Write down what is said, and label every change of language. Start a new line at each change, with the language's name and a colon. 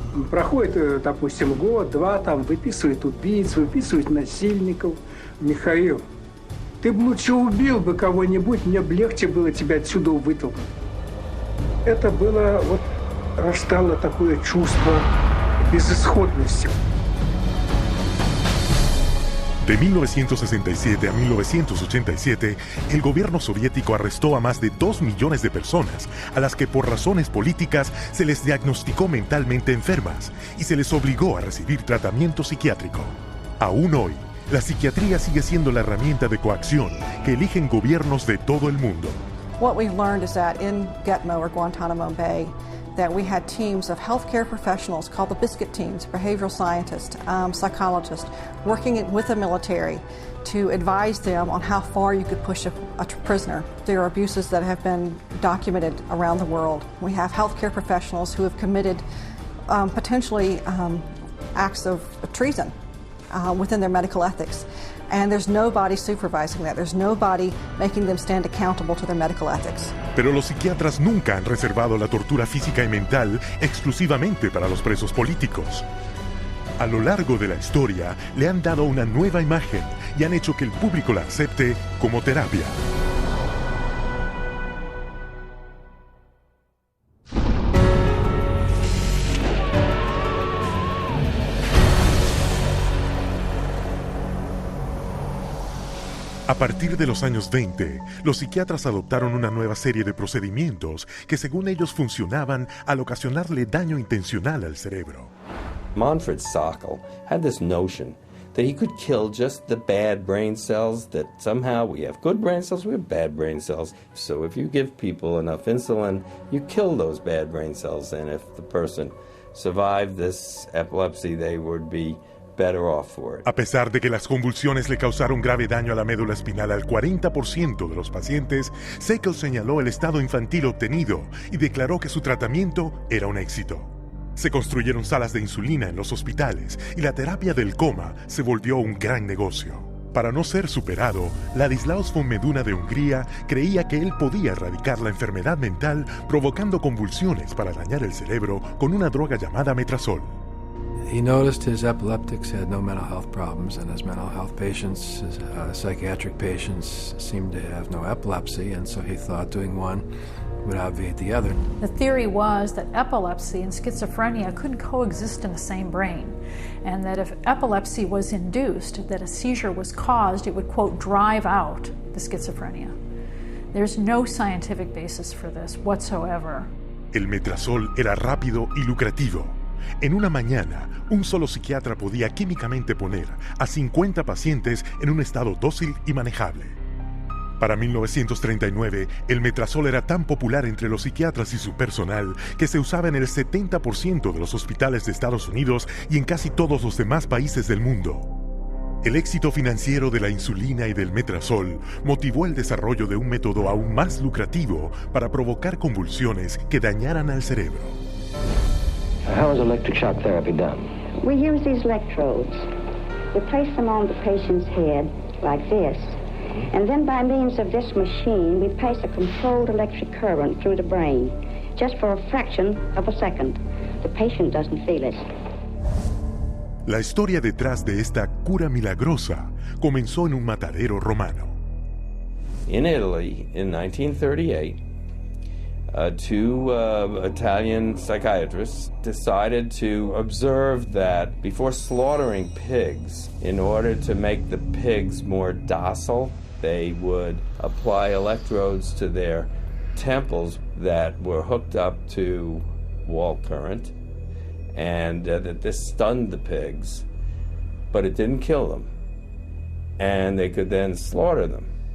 Russian: Проходит, допустим, год-два, там выписывают убийц, выписывают насильников. Михаил, ты бы лучше убил бы кого-нибудь, мне бы легче было тебя отсюда вытолкнуть. Это было, вот, растало такое чувство безысходности.
Spanish: De 1967 a 1987, el gobierno soviético arrestó a más de 2 millones de personas, a las que por razones políticas se les diagnosticó mentalmente enfermas y se les obligó a recibir tratamiento psiquiátrico. Aún hoy, la psiquiatría sigue siendo la herramienta de coacción que eligen gobiernos de todo el mundo.
English: What we've learned is that in Gitmo or Guantanamo Bay, that we had teams of healthcare professionals called the biscuit teams, behavioral scientists, psychologists, working with the military to advise them on how far you could push a prisoner. There are abuses that have been documented around the world. We have healthcare professionals who have committed potentially acts of treason within their medical ethics. And there's nobody supervising that. There's nobody making them stand accountable to their medical ethics.
Spanish: Pero los psiquiatras nunca han reservado la tortura física y mental exclusivamente para los presos políticos. A lo largo de la historia le han dado una nueva imagen y han hecho que el público la acepte como terapia. A partir de los años 20, los psiquiatras adoptaron una nueva serie de procedimientos que según ellos funcionaban al ocasionarle daño intencional al cerebro.
English: Manfred Sokal had this notion that he could kill just the bad brain cells, that somehow we have good brain cells, we have bad brain cells. So if you give people enough insulin, you kill those bad brain cells, and if the person survived this epilepsy, they would be better off for it.
Spanish: A pesar de que las convulsiones le causaron grave daño a la médula espinal al 40% de los pacientes, Sokal señaló el estado infantil obtenido y declaró que su tratamiento era un éxito. Se construyeron salas de insulina en los hospitales y la terapia del coma se volvió un gran negocio. Para no ser superado, Ladislaus von Meduna de Hungría creía que él podía erradicar la enfermedad mental provocando convulsiones para dañar el cerebro con una droga llamada metrazol.
English: He noticed his epileptics had no mental health problems, and his mental health patients, his psychiatric patients, seemed to have no epilepsy, and so he thought doing one would obviate the other. The theory was that epilepsy and schizophrenia couldn't coexist in the same brain, and that if epilepsy was induced, that a seizure was caused, it would, quote, drive out the schizophrenia. There's no scientific basis for this whatsoever.
Spanish: El metrazol era rápido y lucrativo. En una mañana, un solo psiquiatra podía químicamente poner a 50 pacientes en un estado dócil y manejable. Para 1939, el metrazol era tan popular entre los psiquiatras y su personal que se usaba en el 70% de los hospitales de Estados Unidos y en casi todos los demás países del mundo. El éxito financiero de la insulina y del metrazol motivó el desarrollo de un método aún más lucrativo para provocar convulsiones que dañaran al cerebro.
English: How is electric shock therapy done? We use these electrodes. We place them on the patient's head like this, and then by means of this machine, we pass a controlled electric current through the brain, just for a fraction of a second. The patient doesn't feel it.
Spanish: La historia detrás de esta cura milagrosa comenzó en un matadero romano.
English: In Italy, in 1938, two Italian psychiatrists decided to observe that before slaughtering pigs, in order to make the pigs more docile, they would apply electrodes to their temples that were hooked up to wall current, and that this stunned the pigs, but it didn't kill them, and they could then slaughter them.